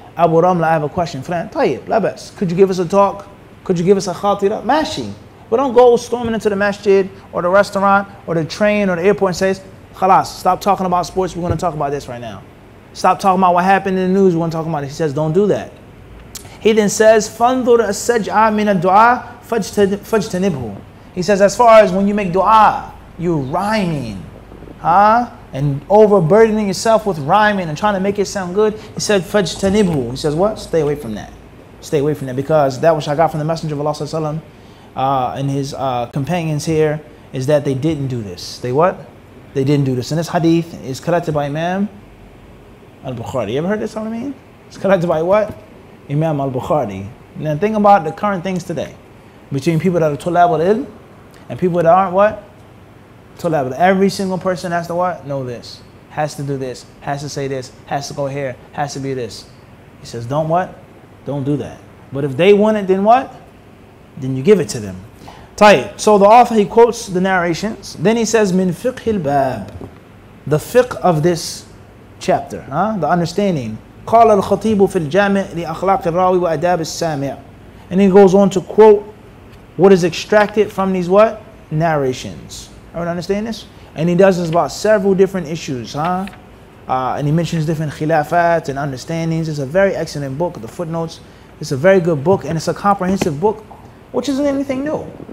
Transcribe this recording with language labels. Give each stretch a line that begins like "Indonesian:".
English: Abu Ramla, I have a question. Fran,
Arabic: tayyib, labas.
English: Could you give us a talk? Could you give us a khatira? Mashi. But don't go storming into the masjid or the restaurant or the train or the airport and says, khalas, stop talking about sports. We're going to talk about this right now. Stop talking about what happened in the news. We're going to talk about it. He says, don't do that. He then says,
Arabic: فَانْظُرْ السَّجْعَ مِنَ الدُّعَى فَاجْتَنِبْهُ.
English: He says, as far as when you make dua, you rhyming, and overburdening yourself with rhyming and trying to make it sound good. He said,
Arabic: فَاجْتَنِبْهُ.
English: He says, what? Stay away from that. Stay away from that, because that which I got from the Messenger of Allah sallallahu alaihi wasallam and his companions here is that they didn't do this. They what? They didn't do this. And this hadith is collected by Imam al-Bukhari. You ever heard this? What I mean? It's collected by what? Imam al-Bukhari. Now think about the current things today between people that are tulab al-ilm and people that aren't what? Tulab. Every single person has to what? Know this. Has to do this. Has to say this. Has to go here. Has to be this. He says, don't what? Don't do that. But if they want it, then what? Then you give it to them. Tayyib. So the author, he quotes the narrations. Then he says,
Arabic: min fiqh al-bab.
English: The fiqh of this chapter. The understanding.
Arabic: قال الخطيب في الجامع لأخلاق الراوي وأداب السامع.
English: And he goes on to quote what is extracted from these what? Narrations. Everyone understand this? And he does this about several different issues. And he mentions different khilafat and understandings. It's a very excellent book, the footnotes. It's a very good book, and it's a comprehensive book, which isn't anything new.